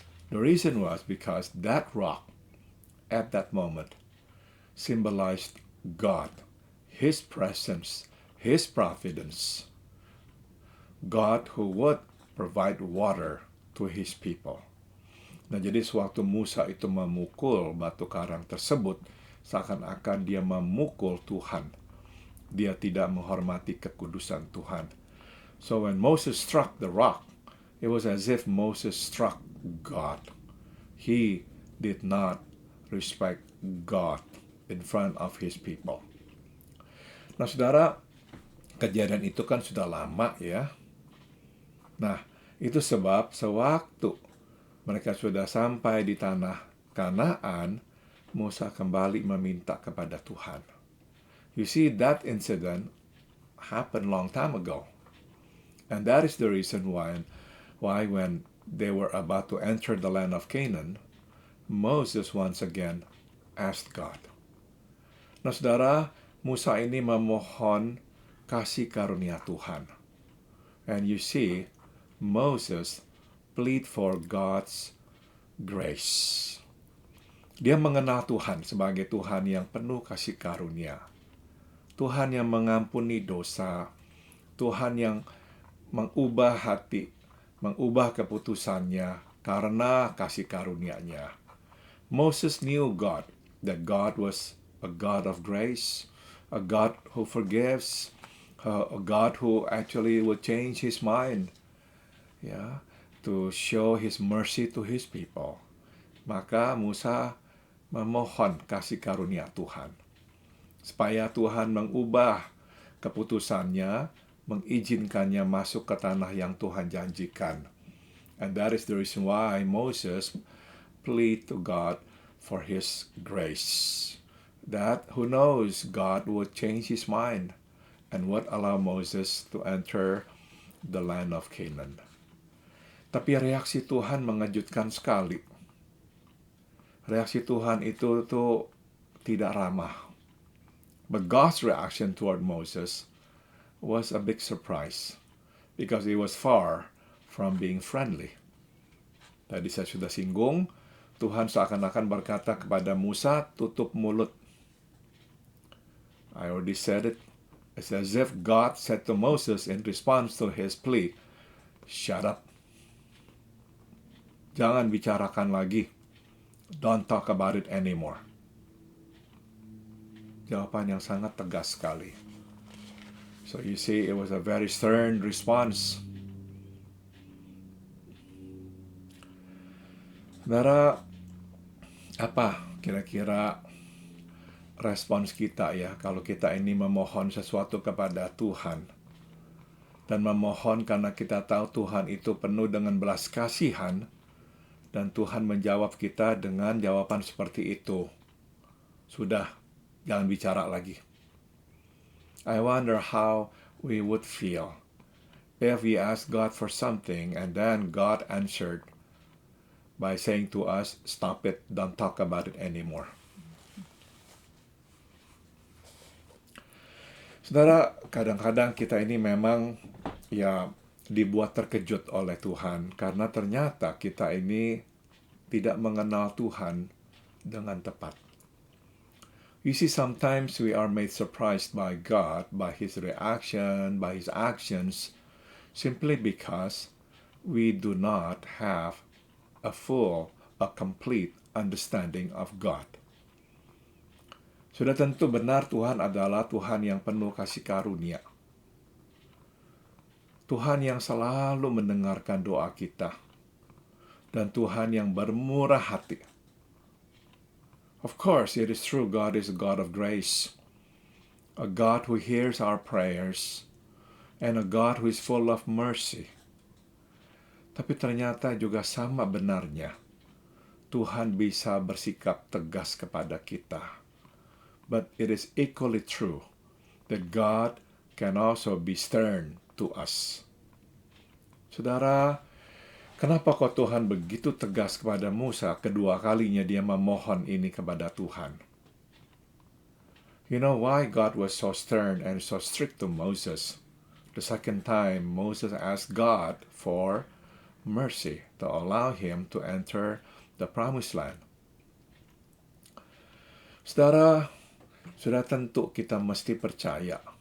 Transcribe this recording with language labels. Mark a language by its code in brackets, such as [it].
[en] The reason was because that rock at that moment symbolized God, His presence, His providence. God who would provide water to His people. [id] Nah, jadi sewaktu Musa itu memukul batu karang tersebut, seakan-akan dia memukul Tuhan. Dia tidak menghormati kekudusan Tuhan. [en] So when Moses struck the rock, it was as if Moses struck God. He did not respect God in front of his people. [id] Nah, saudara, kejadian itu kan sudah lama ya. Nah, itu sebab sewaktu mereka sudah sampai di tanah Kanaan, Musa kembali meminta kepada Tuhan. [en] You see, that incident happened long time ago. And that is the reason why when they were about to enter the land of Canaan, Moses once again asked God. [id] Nah, saudara, Musa ini memohon kasih karunia Tuhan. [en] And you see, Moses plead for God's grace. [id] Dia mengenal Tuhan sebagai Tuhan yang penuh kasih karunia. Tuhan yang mengampuni dosa. Tuhan yang mengubah hati, mengubah keputusannya karena kasih karunia-Nya. [en] Moses knew God, that God was a God of grace, a God who forgives, a God who actually would change His mind, to show His mercy to His people. [id] Maka Musa memohon kasih karunia Tuhan, supaya Tuhan mengubah keputusannya, mengizinkannya masuk ke tanah yang Tuhan janjikan. [en] And that is the reason why Moses plead to God for His grace. That, who knows, God would change His mind and would allow Moses to enter the land of Canaan. [id] Tapi reaksi Tuhan mengejutkan sekali. Reaksi Tuhan itu tuh tidak ramah. [en] But God's reaction toward Moses was a big surprise because it was far from being friendly. [id] Tadi saya sudah singgung, Tuhan seakan-akan berkata kepada Musa, tutup mulut. [en] I already said it. It's as if God said to Moses in response to his plea, shut up. [id] Jangan bicarakan lagi. [en] Don't talk about it anymore. [id] Jawaban yang sangat tegas sekali. [en] So you see, it was a very stern response. [id] Saudara, apa kira-kira respons kita ya kalau kita ini memohon sesuatu kepada Tuhan dan memohon karena kita tahu Tuhan itu penuh dengan belas kasihan dan Tuhan menjawab kita dengan jawaban seperti itu. Sudah, jangan bicara lagi. [en] I wonder how we would feel if we asked God for something and then God answered by saying to us, stop it, don't talk about it anymore. [id] Saudara, kadang-kadang kita ini memang dibuat terkejut oleh Tuhan karena ternyata kita ini tidak mengenal Tuhan dengan tepat. [en] You see, sometimes we are made surprised by God, by His reaction, by His actions, simply because we do not have a complete understanding of God. [id] Sudah tentu benar Tuhan adalah Tuhan yang penuh kasih karunia. Tuhan yang selalu mendengarkan doa kita. Dan Tuhan yang bermurah hati. [en] Of course, it is true God is a God of grace. A God who hears our prayers. and a God who is full of mercy. [id] Tapi ternyata juga sama benarnya. Tuhan bisa bersikap tegas kepada kita. [en] But it is equally true that God can also be stern to us. [id] Saudara, kenapa kok Tuhan begitu tegas kepada Musa? Kedua kalinya dia memohon ini kepada Tuhan. [en] You know why God was so stern and so strict to Moses? The second time, Moses asked God for mercy to allow him to enter the promised land. [id] Saudara, sudah tentu kita mesti percaya.